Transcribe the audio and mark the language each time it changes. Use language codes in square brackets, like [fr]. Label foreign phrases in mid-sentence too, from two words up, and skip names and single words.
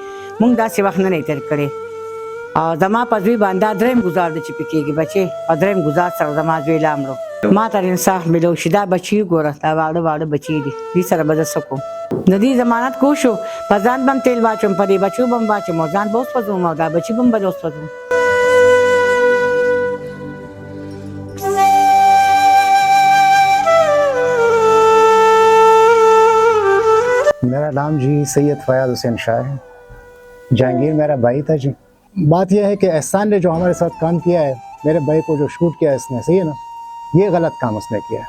[ps] مونږ داسې وخت نه دی تېر کړی. او زما په زوی باندې دا درېیم ګزار دی چې پې کېږي بچې، او درېیم ګزار سره زما زوی لا مړو. ما ته انصاف میلو شي. دا بچي وګوره، دا واړه واړه بچي دي، دې سره به زه څه کوم؟ د دې ضمانت کو شو، په ځان به هم تېل واچوم، په دې بچو به هم واچوم او ځان به وسوځوم او دا بچي به هم به وسوځوم. [ur] میرا نام جی سید فیاض حسین شاہ ہے. جہانگیر میرا بھائی تھا جی. بات یہ ہے کہ احسان نے جو ہمارے ساتھ کام کیا ہے، میرے بھائی کو جو شوٹ کیا ہے اس نے، صحیح ہے نا، یہ غلط کام اس نے کیا ہے.